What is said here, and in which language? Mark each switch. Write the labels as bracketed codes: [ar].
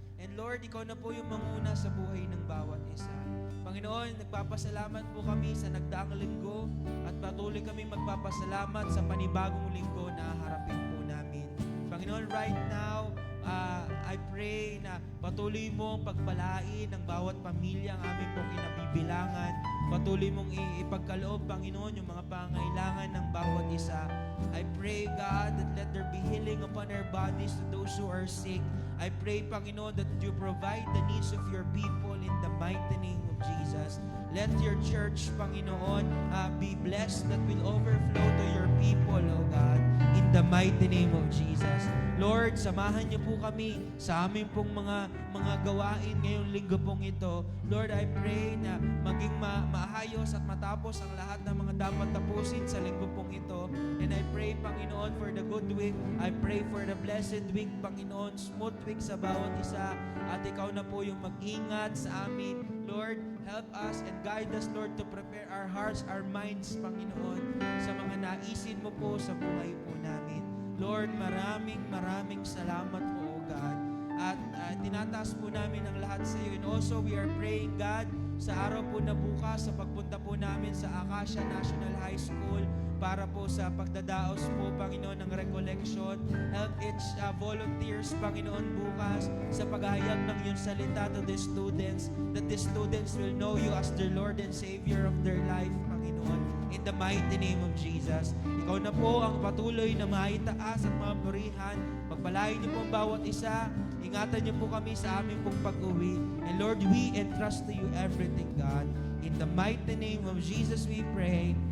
[tl] And Lord, ikaw na po yung manguna sa buhay ng bawat isa. Panginoon, nagpapasalamat po kami sa nagdaang linggo at patuloy kami magpapasalamat sa panibagong linggo na harapin po namin. Panginoon, [en] right now, I pray [tl] na patuloy mong pagpalain ng bawat pamilya ang aming pong kinabibilangan. Patuloy mong ipagkaloob, Panginoon, yung mga pangailangan ng bawat isa. [en] I pray, God, that let there be healing upon our bodies to those who are sick. I pray, Panginoon, that you provide the needs of your people in the mighty name of Jesus. Let your church, Panginoon, be blessed that will overflow to your people, O God, in the mighty name of Jesus. [tl] Lord, samahan niyo po kami sa aming pong mga gawain ngayong linggo pong ito. [en] Lord, I pray [tl] na maging maayos at matapos ang lahat ng mga dapat tapusin sa linggo pong ito. [en] And I pray, Panginoon, for the good week. I pray for the blessed week, Panginoon, smooth week [tl] sa bawat isa. At ikaw na po yung mag-ingat sa amin. [en] Lord, help us and guide us, Lord, to prepare our hearts, our minds, [tl] Panginoon, sa mga naisin mo po sa buhay po namin. Lord, maraming salamat po, O God. At tinataas po namin ang lahat sa iyo. [en] And also, we are praying, God, [tl] sa araw po na bukas, sa pagpunta po namin sa Acacia National High School, para po sa pagdadaos po, Panginoon, ng recollection. [en] Help each volunteers, [tl] Panginoon, bukas sa paghahayag ng iyong salita [en] to the students, that the students will know you as their Lord and Savior of their life, Panginoon, in the mighty name of Jesus. [tl] Ikaw na po ang patuloy na maitaas at mapurihan. Pagpalain niyo po ang bawat isa. Ingatan niyo po kami sa aming pong pag-uwi. [en] And Lord, we entrust to you everything, God. In the mighty name of Jesus we pray.